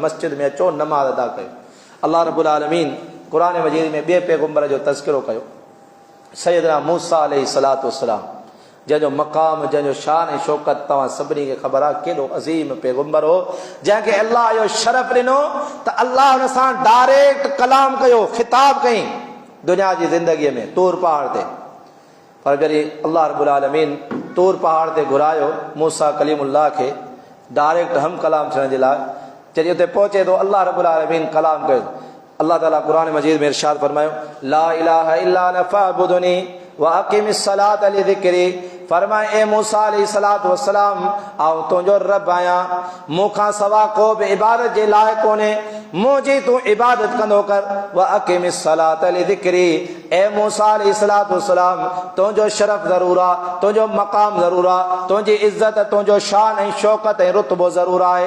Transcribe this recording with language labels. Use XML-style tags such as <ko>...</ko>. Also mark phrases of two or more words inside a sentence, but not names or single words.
<sd>मस्जिद में अचो, नमाज़ अदा कयो। अल्लाह</sd> <ar>ربّ العالمين</ar> <sd>क़ुरान मजीद में ॿिए पैगंबर जो तज़किरो कयो, सैयदना मूसा</sd> <ar>عليه الصلاة والسلام,</ar> <sd>जंहिंजो मक़ाम, जंहिंजो शान ऐं शौकत तव्हां सभिनी खे ख़बर आहे, केॾो अज़ीम पैगंबर हो, जंहिंखे अल्लाह जो शरफ़ ॾिनो त अल्लाह हुन सां डायरेक्ट कलाम कयो, ख़िताब कई दुनिया जी ज़िंदगीअ में तूर पहाड़ ते। पर जॾहिं अल्लाह</sd> <ar>ربّ العالمين</ar> <sd>तूर पहाड़ ते घुरायो मूसा कलीमुल्लाह खे डायरेक्ट हम कलाम थियण जे लाइ, जॾहिं उते पहुचे थो अल्लाह</sd> <ar>ربّ العالمين</ar> <sd>कलाम कयो। अल्लाह ताला क़ुरान मजीद में इरशाद फरमायो,</sd> <ar>لا إله إلا أنا فاعبدني وأقم الصلاة لذكري.</ar> <sd>फरमाए, ए मूसा</sd> <ar>عليه الصلاة والسلام,</ar> <sd>आउं तुंहिंजो रब आहियां, मूंखां सवा को बि इबादत जे लाइक़ कोन्हे, मुंहिंजी तूं इबादत कंदो कर।</sd> <ar>وأقم الصلاة لذكري,</ar> <sd>ए मूसा</sd> <ar>عليه الصلاة والسلام,</ar> <sd>तुंहिंजो शरफ़ ज़रूरु आहे, तुंहिंजो मक़ाम ज़रूरु आहे, तुंहिंजी इज़त, तुंहिंजो शान ऐं शौकत ऐं रुतबो ज़रूरु आहे।</sd>